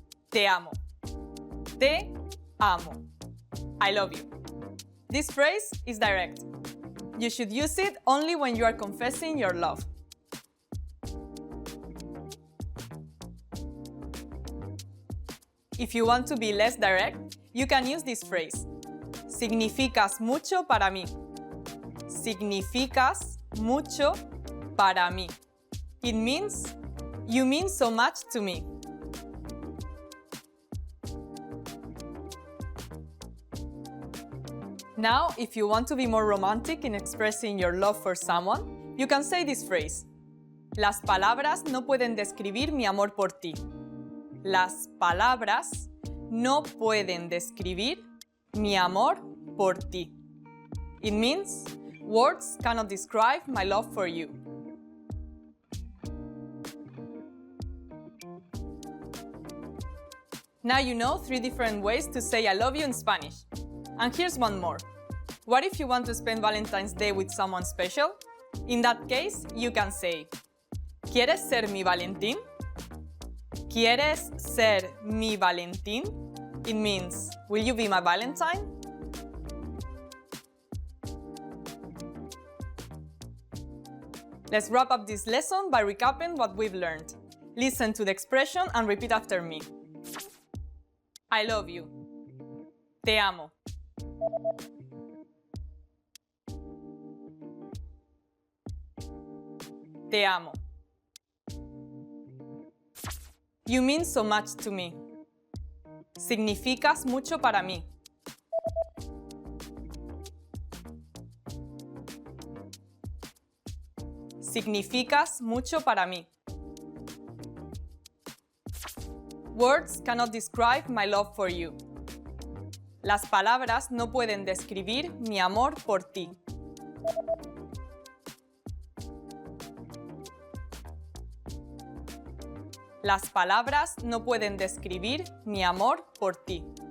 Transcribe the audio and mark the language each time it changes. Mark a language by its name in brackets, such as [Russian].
[Spanish] Te amo. Te amo. [English] I love you. This phrase is direct. You should use it only when you are confessing your love. If you want to be less direct, you can use this phrase. [Spanish] Significas mucho para mí. Significas mucho para mí. [English] It means, you mean so much to me. Now, if you want to be more romantic in expressing your love for someone, you can say this phrase. [Spanish] Las palabras no pueden describir mi amor por ti. Las palabras no pueden describir mi amor por ti. [English] It means, words cannot describe my love for you. Now you know 3 different ways to say I love you in Spanish. And here's one more. What if you want to spend Valentine's Day with someone special? In that case, you can say, [Spanish] ¿Quieres ser mi Valentín? [English] ¿Quieres ser mi Valentín? it means, will you be my Valentine? Let's wrap up this lesson by recapping what we've learned. Listen to the expression and repeat after me. I love you. [Spanish] Te amo. Te amo. [English] You mean so much to me. [Spanish] Significas mucho para mí. Significas mucho para mí. [English] Words cannot describe my love for you. [Spanish] Las palabras no pueden describir mi amor por ti. Las palabras no pueden describir mi amor por ti.